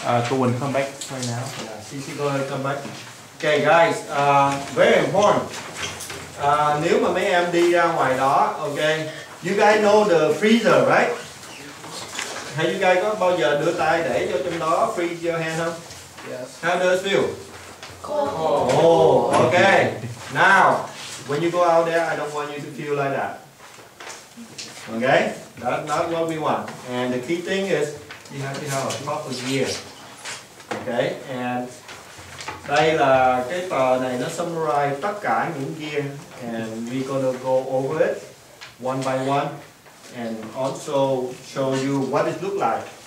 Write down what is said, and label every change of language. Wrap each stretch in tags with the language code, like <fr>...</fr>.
<en>Cô Huynh come back right now. Go ahead, come back. Okay, guys, very important.</en> <vi>Nếu mà mấy em đi ra ngoài đó,</vi> <en>okay, you guys know the freezer, right?</en> <vi>Hay</vi> <en>you guys</en> <vi>có bao giờ đưa tay để vô trong đó</vi> <en>freeze your hand</en> <vi>không?</vi> <en>Yes. How does it feel? Cold. Oh, okay. Now, when you go out there, I don't want you to feel like that. Okay? That's not what we want. And the key thing is you have to have a proper gear. Okay? And</en> <vi>đây là cái tờ này nó summarize tất cả những gear,</vi> <en>and we're gonna go over it one by one. And also show you what it look like.</en>